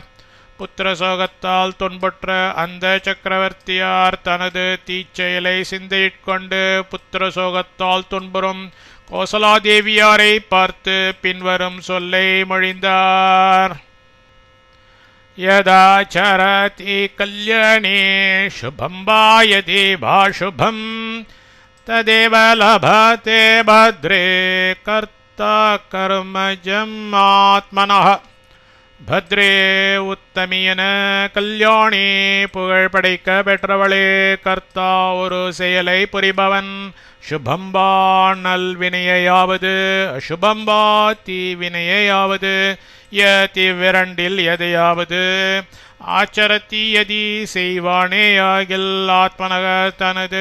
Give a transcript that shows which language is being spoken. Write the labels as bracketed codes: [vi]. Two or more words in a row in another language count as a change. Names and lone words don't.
[ta] புத்திர சோகத்தால் துன்புற்ற அந்த சக்கரவர்த்தியார் தனது தீச்செயலை சிந்தையிற்கொண்டு புத்திர சோகத்தால் துன்புறும் கோசலாதேவியாரை பார்த்து பின்வரும் சொல்லை மொழிந்தார். [sa] यदाचरति कल्याणे शुभं वा यदि वा शुभं तदेव लभते भद्रे कर्ता कर्मजम् आत्मनः भद्रे உத்தமியன [ta] கல்யாணி புகழ் படைக்க பெற்றவளே கர்த்தா ஒரு செயலை புரிபவன் சுபம்பா நல்வினையாவது அசுபம்பா தீவினையாவது யதிவிரண்டில் எதையாவது ஆச்சரத்தி யதி செய்வானேயாகில் ஆத்மனக தனது